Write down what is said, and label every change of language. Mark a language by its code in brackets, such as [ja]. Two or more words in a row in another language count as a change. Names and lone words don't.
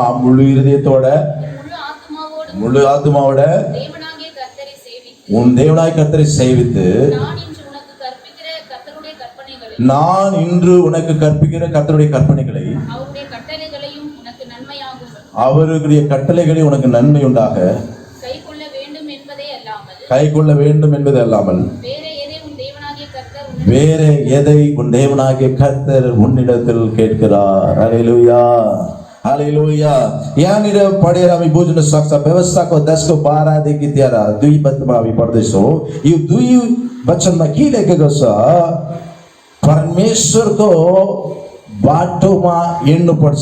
[ta] முழு இருதயத்தோட முழு ஆத்மாவோட உன் தேவனாய் கர்த்தரை சேவித்து, நான் இன்று உனக்கு கற்பிக்கிற கர்த்தருடைய கற்பனைகளை, அவருடைய கட்டளைகளை உனக்கு நன்மை உண்டாக கை கொள்ள வேண்டும் என்பது அல்லாமல் வேற எதை உன் தேவனாகிய கர்த்தர் உன்னிடத்தில் கேட்கிறார். [ne] हालेलुया, हालेलुया। यहाँनिर पढेर हामी बुझ्न सक्छ, व्यवस्थाको 10 को 12 देखि 13 दुई वचनमा हामी पढ्दैछौँ। यो दुई वचनमा के लेखेको छ? परमेश्वरको बाटोमा हिँड्नुपर्छ।